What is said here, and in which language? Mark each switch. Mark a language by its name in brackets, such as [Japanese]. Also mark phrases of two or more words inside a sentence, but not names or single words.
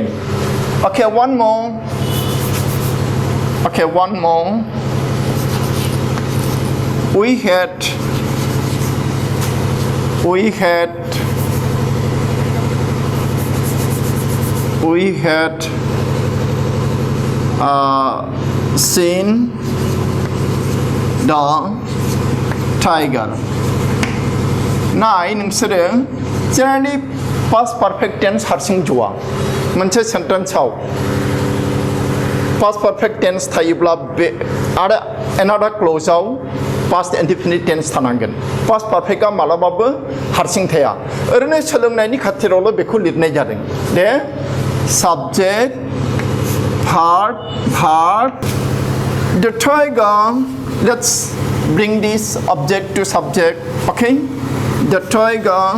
[English] Okay, one more. We had seen the tiger. [Bodo] नाय नोंसोरो जेनेरेलि [English] past perfect tense [Bodo] हारसिं ज'आ मोनसे सेन्टेन्सआव past [English] perfect tense [Bodo] थायोब्ला बे आरो [English] another clause [Bodo] आव [English] past indefinite tense [Bodo] थानांगोन [English] past perfect [Bodo] आ मालाबाबो हारसिं थाया ओरैनो सोलोंनायनि खाथिरावल' बेखौ लिरनाय जादों दे [English] subject verb the tiger let's bring this object to subject okay the tiger